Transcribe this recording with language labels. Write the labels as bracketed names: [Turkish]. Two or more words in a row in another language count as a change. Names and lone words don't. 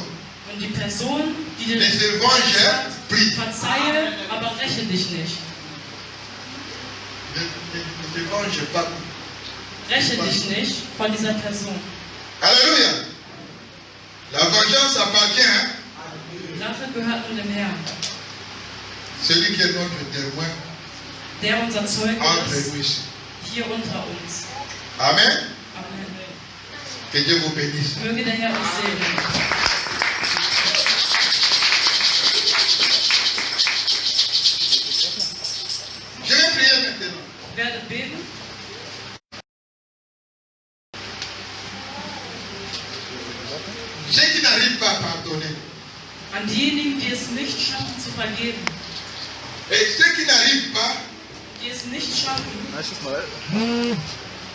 [German] Und die Person, die [French] Ne [German] den [French] se venge [German] hat, [French] plus. [German] verzeihe, aber räche dich nicht. [French] Ne se venge pas. [German] Räche dich nicht von dieser Person. [French] Alléluia. La vengeance appartient à [German] Rache gehört nur dem Herrn, [French] celui qui est notre témoin [German] der unser Zeuge [French] entre [German] ist, [French] nous ici. [German] hier unter uns. Amen. Amen. [French] Que Dieu vous bénisse. [German] Möge der Herr uns segnen. [French] Je vais prier maintenant. [German] Ich werde beten. [French] Ceux qui n'arrivent pas à pardonner [German] An diejenigen, die es nicht schaffen zu vergeben, [French] et ceux qui n'arrivent pas [German] die es nicht schaffen, Nächstes Mal.